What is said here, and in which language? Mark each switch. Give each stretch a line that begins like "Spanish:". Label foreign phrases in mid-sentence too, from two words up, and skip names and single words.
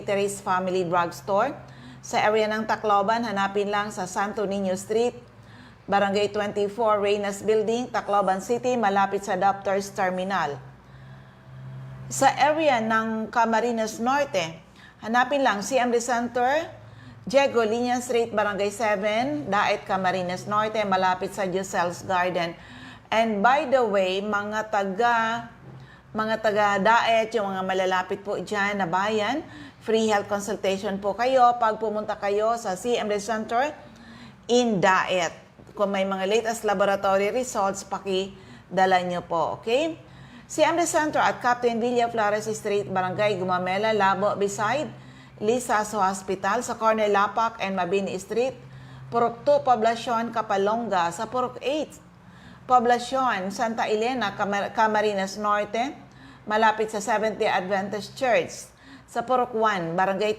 Filipino: Therese Family Drugstore. Sa area ng Tacloban, hanapin lang sa Santo Niño Street, Barangay 24, Reynas Building, Tacloban City, malapit sa Doctors Terminal. Sa area ng Camarines Norte, hanapin lang CMD Center, Diego Liña Street, Barangay 7, Daet, Camarines Norte, malapit sa Jusel's Garden.
English: And by the way,
Filipino: mga taga Daet, yung mga malalapit po dyan na bayan, free health consultation po kayo pag pumunta kayo sa CMD Center in Daet. Kung may mga latest laboratory results, pakidala nyo po, okay? CMD Center at Captain Villa Flores Street, Barangay Gumamela, Labo, beside Lisaso Hospital sa corner Lapak and Mabini Street, Purok 2, Poblacion, Kapalonga, sa Purok 8, Poblacion, Santa Elena, Camarines Norte, malapit sa Seventh-day Adventist Church, sa Purok 1, Barangay